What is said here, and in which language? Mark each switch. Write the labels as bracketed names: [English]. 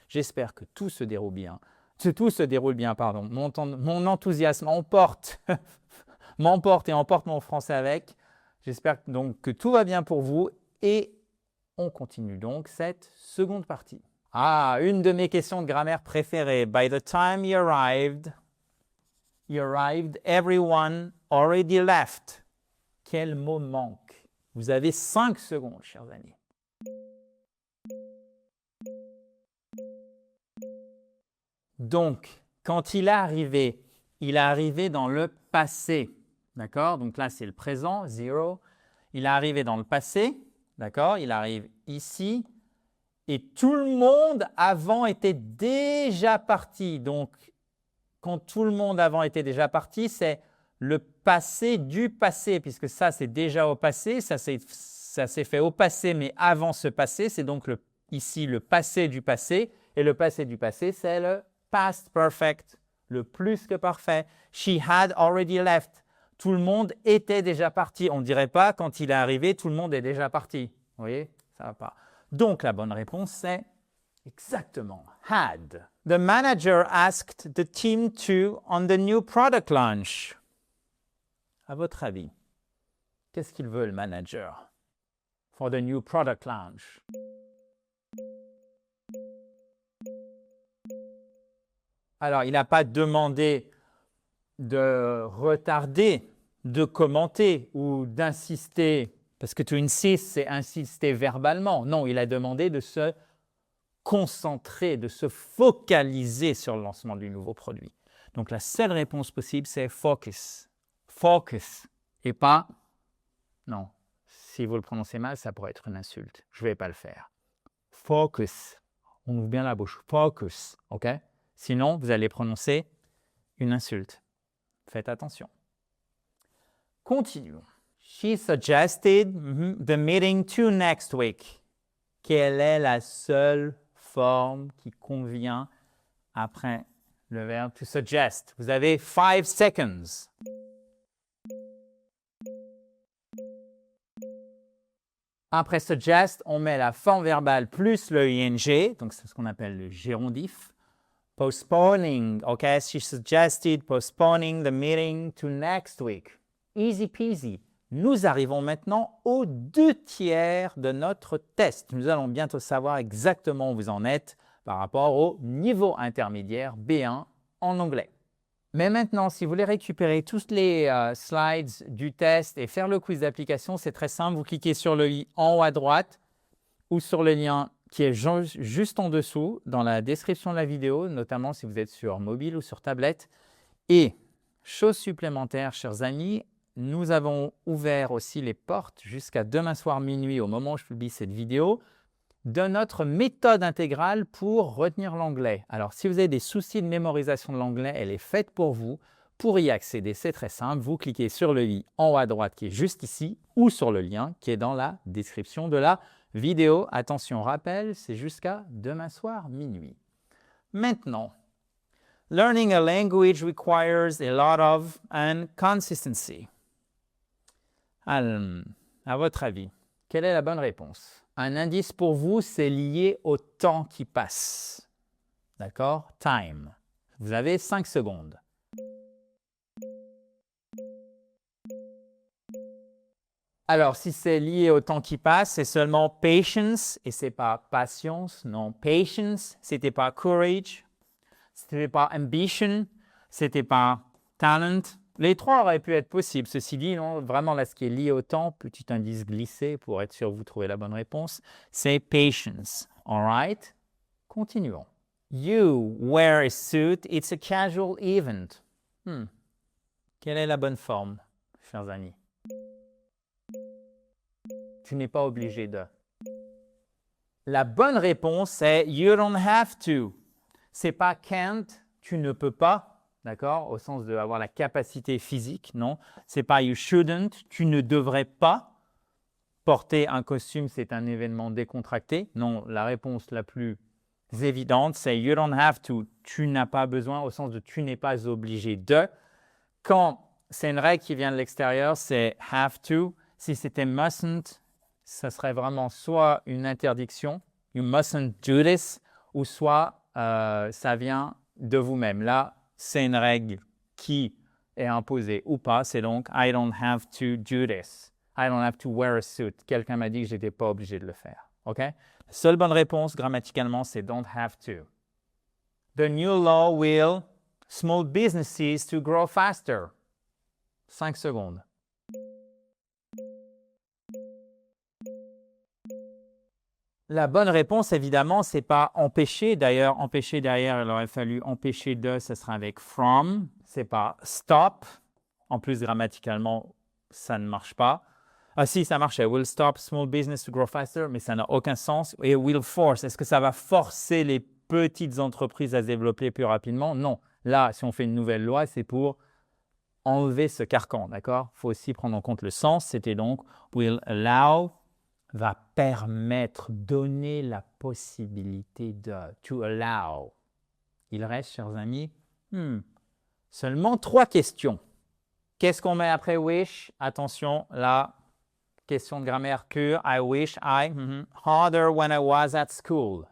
[French] J'espère que tout se déroule bien. Pardon. Mon enthousiasme m'emporte et emporte mon français avec. J'espère donc que tout va bien pour vous et on continue donc cette seconde partie. Ah, une de mes questions de grammaire préférées. [English] By the time you arrived, everyone already left. [French] Quel mot manque? Vous avez 5 secondes, chers amis. Donc, quand il est arrivé dans le passé. D'accord? Donc là, c'est le présent, zero. Il est arrivé dans le passé. D'accord? Il arrive ici. Et tout le monde avant était déjà parti. Donc, quand tout le monde avant était déjà parti, c'est le passé du passé, puisque ça, c'est déjà au passé. Ça s'est fait au passé, mais avant ce passé. C'est donc ici le passé du passé. Et le passé du passé, c'est le past perfect, le plus que parfait. [English] She had already left. [French] Tout le monde était déjà parti. On ne dirait pas, quand il est arrivé, tout le monde est déjà parti. Vous voyez? Ça ne va pas. Donc, la bonne réponse, c'est exactement had. [English] The manager asked the team to on the new product launch. [French] À votre avis, qu'est-ce qu'il veut, le manager, [English] for the new product launch? [French] Alors, il n'a pas demandé de retarder, de commenter ou d'insister, parce que to insist, c'est insister verbalement. Non, il a demandé de se concentrer, de se focaliser sur le lancement du nouveau produit. Donc, la seule réponse possible, c'est focus. Focus. Et pas, non, si vous le prononcez mal, ça pourrait être une insulte. Je ne vais pas le faire. Focus. On ouvre bien la bouche. Focus. OK? Sinon, vous allez prononcer une insulte. Faites attention. Continuons. [English] She suggested the meeting to next week. [French] Quelle est la seule forme qui convient après le verbe to suggest? Vous avez 5 seconds. Après suggest, on met la forme verbale plus le ing, donc c'est ce qu'on appelle le gérondif. [English] Postponing, OK? She suggested postponing the meeting to next week. Easy peasy. [French] Nous arrivons maintenant aux 2 tiers de notre test. Nous allons bientôt savoir exactement où vous en êtes par rapport au niveau intermédiaire B1 en anglais. Mais maintenant, si vous voulez récupérer tous les slides du test et faire le quiz d'application, c'est très simple. Vous cliquez sur le i en haut à droite ou sur le lien qui est juste en dessous dans la description de la vidéo, notamment si vous êtes sur mobile ou sur tablette. Et, chose supplémentaire, chers amis, nous avons ouvert aussi les portes jusqu'à demain soir minuit, au moment où je publie cette vidéo, de notre méthode intégrale pour retenir l'anglais. Alors, si vous avez des soucis de mémorisation de l'anglais, elle est faite pour vous. Pour y accéder, c'est très simple. Vous cliquez sur le i en haut à droite qui est juste ici ou sur le lien qui est dans la description de la vidéo. Attention, rappel, c'est jusqu'à demain soir minuit. [English] Maintenant, learning a language requires a lot of and consistency. [French] Alors, à votre avis, quelle est la bonne réponse? Un indice pour vous, c'est lié au temps qui passe. D'accord? Time. Vous avez 5 secondes. Alors, si c'est lié au temps qui passe, c'est seulement patience, et ce n'est pas patience, non, patience, ce n'était pas courage, ce n'était pas ambition. C'était pas talent. Les trois auraient pu être possibles. Ceci dit, non, vraiment là, ce qui est lié au temps, petit indice glissé pour être sûr que vous trouvez la bonne réponse, c'est patience. [English] All right? [French] Continuons. [English] You wear a suit, it's a casual event. [French] Quelle est la bonne forme, chers amis? Tu n'es pas obligé de. La bonne réponse est [English] you don't have to. [French] C'est pas can't, tu ne peux pas, d'accord, au sens d'avoir la capacité physique, non. C'est pas [English] you shouldn't, [French] tu ne devrais pas. Porter un costume, c'est un événement décontracté. Non, la réponse la plus évidente, c'est [English] you don't have to. [French] Tu n'as pas besoin, au sens de tu n'es pas obligé de. Quand c'est une règle qui vient de l'extérieur, c'est have to. Si c'était mustn't, ça serait vraiment soit une interdiction, [English] you mustn't do this, [French] ou soit ça vient de vous-même. Là, c'est une règle qui est imposée ou pas, c'est donc [English] I don't have to do this. I don't have to wear a suit. [French] Quelqu'un m'a dit que je n'étais pas obligé de le faire. OK? La seule bonne réponse grammaticalement, c'est [English] don't have to. The new law will small businesses to grow faster. [French] 5 secondes. La bonne réponse, évidemment, c'est pas empêcher. D'ailleurs, empêcher derrière, il aurait fallu empêcher de, ce sera avec from. C'est pas stop. En plus, grammaticalement, ça ne marche pas. Ah si, ça marchait. [English] Will stop small business to grow faster, [French] mais ça n'a aucun sens. Et [English] will force, [French] est-ce que ça va forcer les petites entreprises à se développer plus rapidement? Non. Là, si on fait une nouvelle loi, c'est pour enlever ce carcan, d'accord? Il faut aussi prendre en compte le sens. C'était donc [English] will allow, [French] va permettre, donner la possibilité de, [English] to allow. [French] Il reste, chers amis, seulement 3 questions. Qu'est-ce qu'on met après wish? Attention, là, question de grammaire pure. [English] I wish I, harder when I was at school.